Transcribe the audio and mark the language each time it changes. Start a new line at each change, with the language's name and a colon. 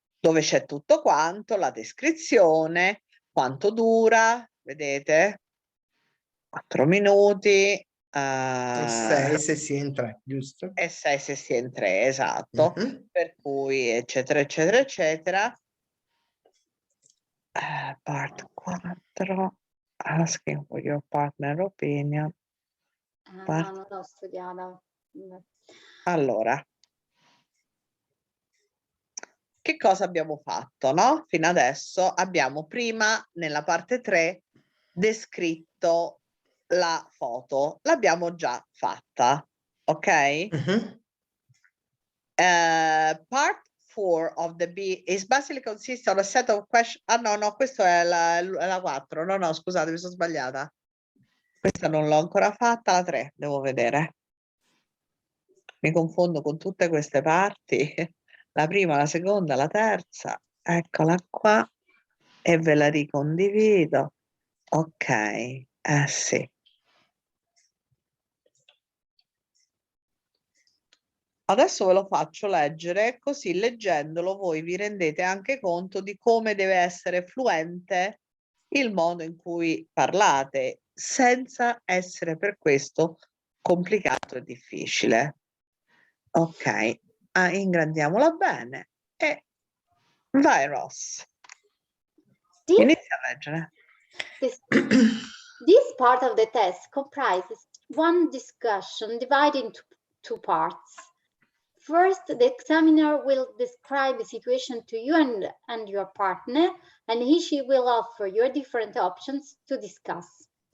Italian: Dove c'è tutto quanto, la descrizione, quanto dura, vedete? 4 minuti. 6 se si entra, giusto? E 6 se si è in 3, esatto. Per cui eccetera, eccetera, eccetera.
English: Part 4. Asking for your partner opinion.
Italian: No, non l'ho studiata. Allora, che cosa abbiamo fatto, no? Fino adesso abbiamo prima, nella parte 3, descritto la foto. L'abbiamo già fatta, ok?
English: Part 4 of the B is basically consists of a set of questions.
Italian: Ah no, questo è la 4. No, scusate, mi sono sbagliata. Questa non l'ho ancora fatta, la 3 devo vedere. Mi confondo con tutte queste parti. La prima, la seconda, la terza. Eccola qua. E ve la ricondivido. Ok, sì. Adesso ve lo faccio leggere, così leggendolo voi vi rendete anche conto di come deve essere fluente il modo in cui parlate, senza essere per questo complicato e difficile. Ok, ingrandiamola bene e vai Ross. Inizia a leggere.
English: This part of the test comprises one discussion divided into 2 parts. First, the examiner will describe the situation to you and your partner, and she will offer you different options to discuss.